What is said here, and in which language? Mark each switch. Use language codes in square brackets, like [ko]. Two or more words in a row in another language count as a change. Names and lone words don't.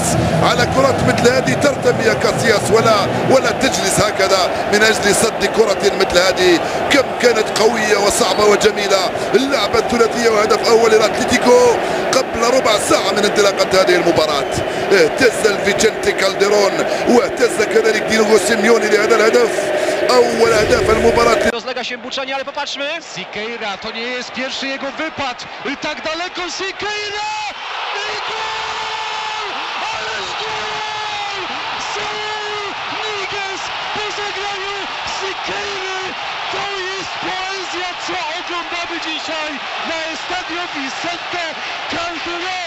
[ar] على كرة مثل هذه ترتمي يا كاسياس ولا تجلس هكذا من أجل صد كرة مثل هذه. كم كانت قوية وصعبة وجميلة اللعبة الثلاثية، وهدف أول للأتليتيكو قبل ربع ساعة من انطلاقة هذه المباراة. اهتز الفيتشنتي كالديرون واهتز كذلك ديغو سيميوني لهذا الهدف، أول أهداف المباراة. [pl] Rozlega się buczenie, ale popatrzmy. Siqueira, to nie jest pierwszy jego wypad. Tak daleko Siqueira! I gol! Ależ gol! Saul Niguez po zagraniu Siqueiry! To jest poezja, co oglądamy dzisiaj na Estadio Vicente Calderón.